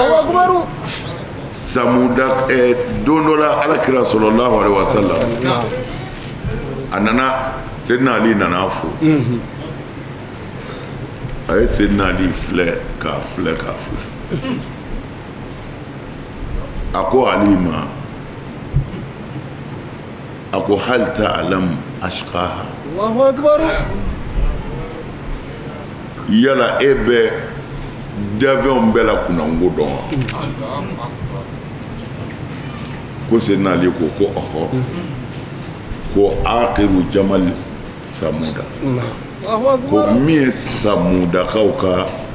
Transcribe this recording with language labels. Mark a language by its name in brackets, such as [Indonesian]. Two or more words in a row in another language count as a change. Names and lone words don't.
[Bambara] samuda don dɔ la alakira [Arabic] صلى الله عليه وسلم [Bambara] a nana Seydina Ali nana fo a ye Seydina Ali filɛ k'a filɛ a ko Ali ma a ko [Arabic] هل تعلم أشقاها الله أكبر [Bambara] yala e bɛ d'avion bɛɛ la kunnango dɔn wa ko Seydina Ali ko ɔhɔ ko [Arabic] عاقر جمل ثمود [Bambara] ko min ye samudakaw ka